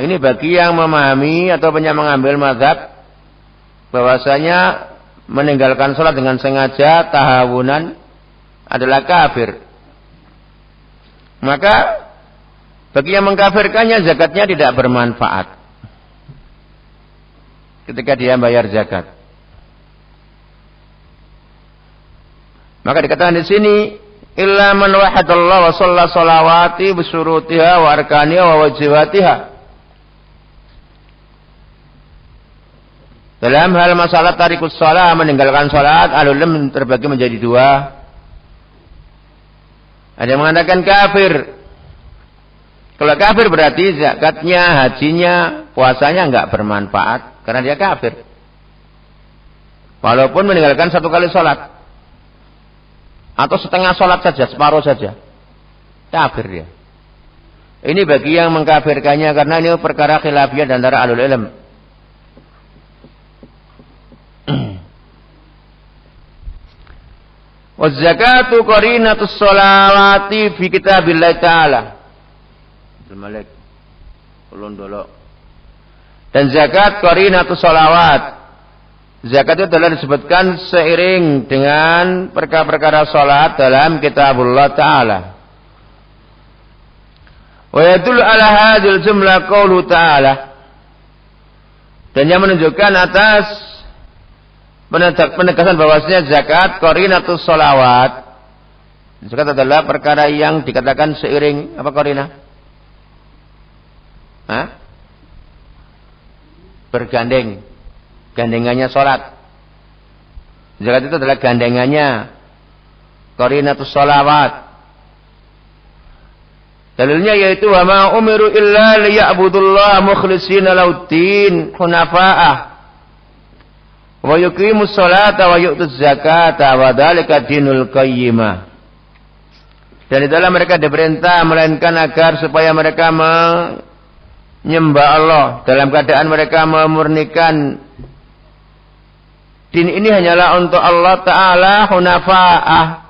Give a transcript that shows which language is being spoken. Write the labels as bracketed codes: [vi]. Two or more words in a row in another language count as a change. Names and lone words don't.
[id] Ini bagi yang memahami atau yang mengambil mazhab bahwasanya meninggalkan sholat dengan sengaja tahawunan adalah kafir. Maka bagi yang mengkafirkannya zakatnya tidak bermanfaat ketika dia bayar zakat. Maka dikatakan di sini [ar] إلا من وحد الله وصلى الصلوات بشروطها وأركانها وواجباتها. [id] Dalam hal masalah [ar] تارك الصلاة, [id] meninggalkan salat, ahlul terbagi menjadi 2. Ada yang mengatakan kafir. Kalau kafir berarti zakatnya, hajinya, puasanya enggak bermanfaat karena dia kafir. Walaupun meninggalkan 1 kali sholat atau setengah sholat saja, separuh saja, kafir dia. Ini bagi yang mengkafirkannya karena ini perkara khilafiyah di antara [ar] أهل العلم. والزكاة قرينة الصلاة في كتاب الله تعالى. Malik ulun dulu. [id] Dan zakat [ar] قرينة الصلوات. [id] Zakat itu telah disebutkan seiring dengan perkara-perkara salat dalam [ar] كتاب الله تعالى. ويدل على هذه الجملة قوله تعالى. [id] Dan yang menunjukkan atas penegasan bahwasanya zakat [ar] قرينة الصلوات. [id] Zakat adalah perkara yang dikatakan seiring apa qarina? Bergandeng, gandengannya sholat. Zakat itu adalah gandengannya [ar] قرينة الصلوات. [id] Dalilnya yaitu [ar] وما أمروا إلا ليعبدوا الله مخلصين له الدين حنفاء ويقيموا الصلاة ويؤتوا الزكاة وذلك دين القيمة. [id] Dan di dalam mereka diperintah melainkan agar supaya mereka menyembah Allah dalam keadaan mereka memurnikan din ini hanyalah untuk Allah Ta'ala hunafa'ah.